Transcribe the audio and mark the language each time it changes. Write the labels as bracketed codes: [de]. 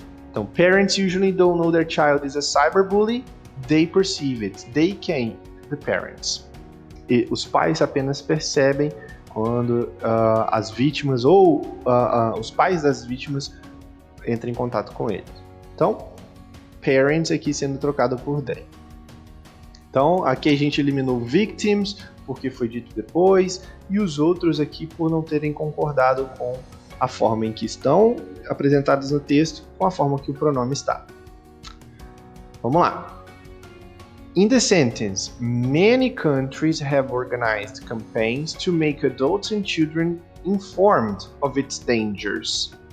[en] Então, parents usually don't know their child is a cyberbully. They perceive it. They quem? The parents. [pt] E os pais apenas percebem quando as vítimas ou os pais das vítimas entram em contato com eles. Então, parents aqui sendo trocado por they. Então, aqui a gente eliminou victims, porque foi dito depois, e os outros aqui por não terem concordado com a forma em que estão apresentados no texto, com a forma que o pronome está. Vamos lá. [en] In the sentence, many countries have organized campaigns to make adults and children informed of its dangers.